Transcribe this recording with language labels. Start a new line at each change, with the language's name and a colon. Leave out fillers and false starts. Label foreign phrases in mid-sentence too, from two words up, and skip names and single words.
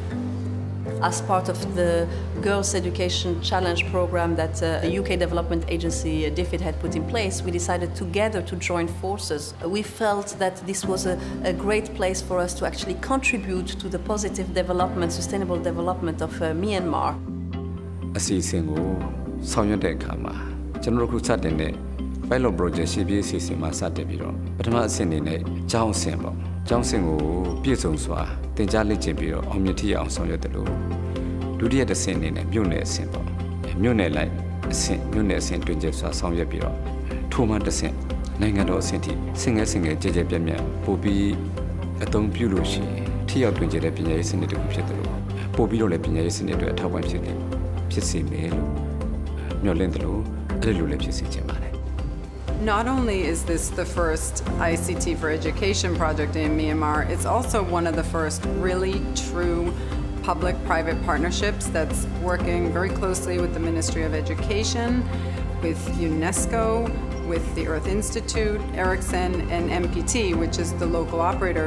English: As part of the Girls Education Challenge program that the UK Development Agency, DFID, had put in place, we decided together to join forces. We felt that this was a great place for us to actually contribute to the positive development, sustainable development of Myanmar.
Burmese: အစီအစဉ်ကိုဆောင်ရွက်တဲ့အခါမှာကျွန်တော်တို့ခုစတင်တဲ့
English: pilot project
Burmese: ရှေ့ပြေးအစီအစဉ်မှာစတင်ပြီးတော့ပထမအဆင့်အနေနဲ့ကျောင်းအဆ င့်ပေါ့ကျောင်းအဆင့်ကိုပြည့်စုံစွာသင်ကြားလေ့ကျင့်ပြီးတော့အောင်မြင်ထိအောင်ဆောင်ရွက်တယ်လို့ဒုတိယတစ်ဆင့်အနေနဲ့မြို့နယ်အဆင့်ပေါ့မြို့နယ်လိုက်အဆင့်မြို့နယ်အဆင့်တွင်ကျစွာဆောင်ရွက်ပြီးတော့ထိုမှတစ်ဆင့်နိုင်ငံတော်အဆင့်ထိဆင့်ငယ်ကြဲပြန့်ပြန့်ပို့ပြီးအသုံးပြုလို့ရှိရင်ထိရောက်တွင်ကျတဲ့ပညာရေးစနစ်တစ်ခုဖြစ်တယ်လို့ပို့ပြီးတော့လည်းပညာရေးစနစ်တွေအထောက်ပံ့ဖြစ်စေမယ်လို့မျှော်လင့်တယ်လို့အဲ့လိုလည်းဖြစ်စေချင်ပါတယ်
English: Not only is this the first ICT for education project in Myanmar, it's also one of the first really true public-private partnerships that's working very closely with the Ministry of Education, with UNESCO, with the Earth Institute, Ericsson, and MPT, which is the local operator.